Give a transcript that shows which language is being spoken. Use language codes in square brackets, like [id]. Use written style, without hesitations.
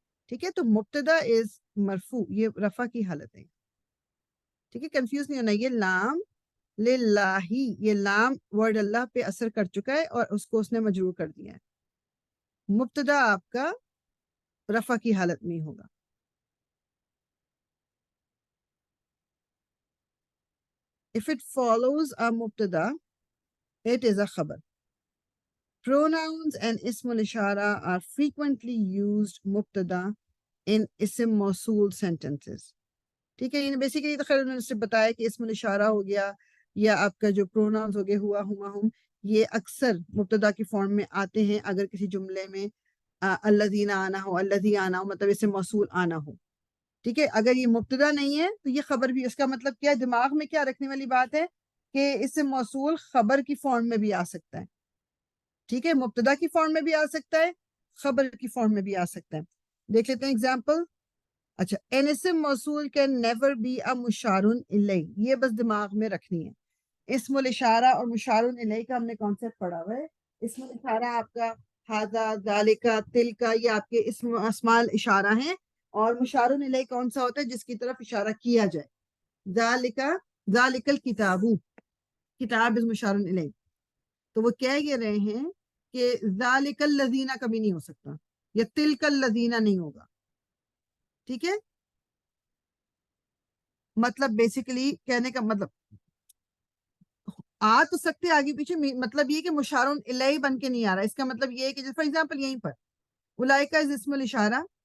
[ur] ٹھیک ہے، تو مبتدا از مرفوع، یہ رفع کی حالت ہے. ٹھیک ہے، کنفیوز نہیں ہونا. یہ لام للہ، یہ لام ورڈ اللہ پہ اثر کر چکا ہے اور اس کو اس نے مجرور کر دیا ہے. مبتدا آپ کا رفع کی حالت میں ہوگا. [en] If it follows a مبتدا it is a خبر. Pronouns and اسم الاشارہ are frequently used مبتدا in اسم موصول sentences. [ur] ٹھیک ہے، یہ بیسیکلی تو خیر انہوں نے صرف بتایا کہ اسم الاشارہ ہو گیا یا آپ کا جو پروناؤنز ہو گئے ہوا ہما ہم، یہ اکثر مبتدا کی فارم میں آتے ہیں اگر کسی جملے میں الذین آنا ہو، الذی آنا ہو، مطلب اسم موصول آنا ہو. ٹھیک ہے، اگر یہ مبتدا نہیں ہے تو یہ خبر بھی. اس کا مطلب کیا دماغ میں کیا رکھنے والی بات ہے کہ اسم موصول خبر کی فارم میں بھی آ سکتا ہے. ٹھیک ہے، مبتدا کی فارم میں بھی آ سکتا ہے، خبر کی فارم میں بھی آ سکتا ہے. دیکھ لیتے ہیں اگزامپل. اچھا، [en] an اسم موصول can never be a مشارن الیہ، [ur] یہ بس دماغ میں رکھنی ہے. اسم الاشارہ اور مشارن الیہ کا ہم نے کانسیپٹ پڑھا ہوا ہے. اسم الاشارہ آپ کا ھذا، ذالکا، تلکا، یہ آپ کے اسم اسماء الاشارہ ہیں. اور مشارن الیہ کون سا ہوتا ہے؟ جس کی طرف اشارہ کیا جائے. ذالکا، ذالک الکتاب، کتاب از مشارن الیہ. تو وہ کہہ یہ رہے ہیں کہ ذالک الذین کبھی نہیں ہو سکتا، یا تلک الذین نہیں ہوگا. ٹھیک ہے، مطلب بیسیکلی کہنے کا مطلب آ تو سکتے آگے پیچھے، مطلب یہ کہ مشارن الیہ بن کے نہیں آ رہا. اس کا مطلب یہ ہے کہ فار ایگزامپل یہیں پر اولئک از اسم الاشارہ،